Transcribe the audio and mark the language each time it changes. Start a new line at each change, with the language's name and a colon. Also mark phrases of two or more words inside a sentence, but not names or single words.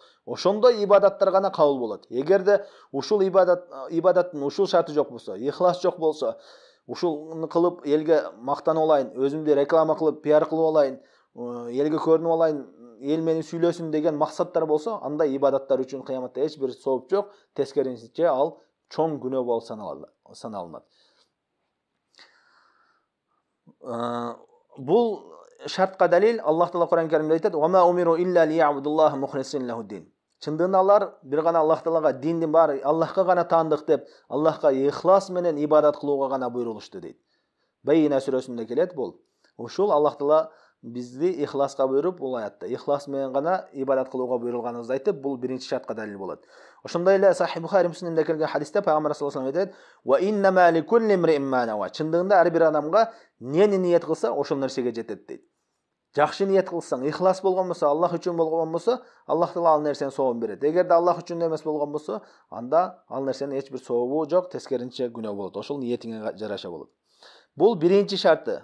Kyrgyz: Ошондой ибадаттар гана кабыл болот. Эгерде ушул ибадаттын ушул шарты жок болсо, ихлас жок болсо, ушуну кылып элге мактанып алайын, өзүмдү реклама кылып, пиар кылып алайын, элге көрүнүп алайын, эл мени сүйлөсүн деген максаттар болсо, андай ибадаттар үчүн кыяматта эч бир сооп жок, тескерисинче ал чоң күнөө болуп саналынат. Бул шартка далил Аллах Таала Кур'ан Каримде айтат:
Arabic: "وما أمروا إلا ليعبدوا الله مخلصين له الدين."
Kyrgyz: Чындыгында алар бир гана Аллах Таалага диндин баары Аллахка гана таандык деп, Аллахка ихлас менен ибадат кылууга гана буйрулушту дейт. Байина сүрөсүндө келет бул. Ушул Аллах Таала бизди ихласка буйруп, бул аятта ихлас менен гана ибадат кылууга буйрулганыбызды айтып, бул биринчи шартка далил болот. Ошондой эле Сахих Бухари Муслимде келген хадисте пайгамбар
Arabic: صلى الله عليه وسلم
Kyrgyz: айтат:
Arabic: "وإنما لكل امرئ ما نوى."
Kyrgyz: Чындыгында ар бир адамга нени ниет кылса, ошол нерсеге жетет дейт. Жакшы ниет кылсаң, ихлас болгон болсо, Аллах үчүн болгон болсо, Аллах Таала ал нерсени сообун берет. Эгерде Аллах үчүн эмес болгон болсо, анда ал нерсенин эч бир сообу жок, тескерисинче күнөө болот. Ошол ниетиңе жараша болот. Бул биринчи шарты.